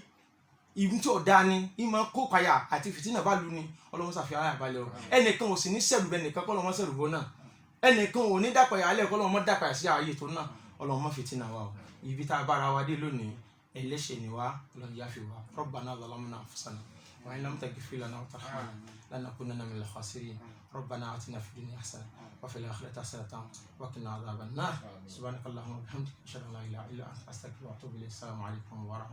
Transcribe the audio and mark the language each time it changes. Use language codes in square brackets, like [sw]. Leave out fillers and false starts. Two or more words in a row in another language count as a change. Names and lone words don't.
[yo] ìlú tí ò dáa ni, ìmọ̀ kó payà àti fìtínà bá lu ni. ọlọ́run ṣàfihàn ara àbálẹ̀ o. ẹnìkan ò sì ní sẹ̀rù bẹ́ẹ̀ nìkan, kọ́lọ́run sẹ̀rù bọ́ náà. ẹnìkan ò ní dàpọ̀ yàrá lẹ̀, kọ́lọ́run mọ́ dàpọ̀ sí ààyè tó náà. ọlọ́run mọ́ fìtínà wa o. ibi tá a bára wa dé lónìí, ẹlẹ́ṣẹ̀ ni wa, ọlọ́run yáfi wa. [ar] ربنا ظلمنا أنفسنا وإن لم تغفر لنا وترحمنا لنكونن من الخاسرين. ربنا آتنا في الدنيا حسنة وفي الآخرة حسنة وقنا عذاب النار. سبحانك اللهم وبحمدك أشهد أن لا إله إلا أنت أستغفرك وأتوب إليك. السلام عليكم ورحمة الله.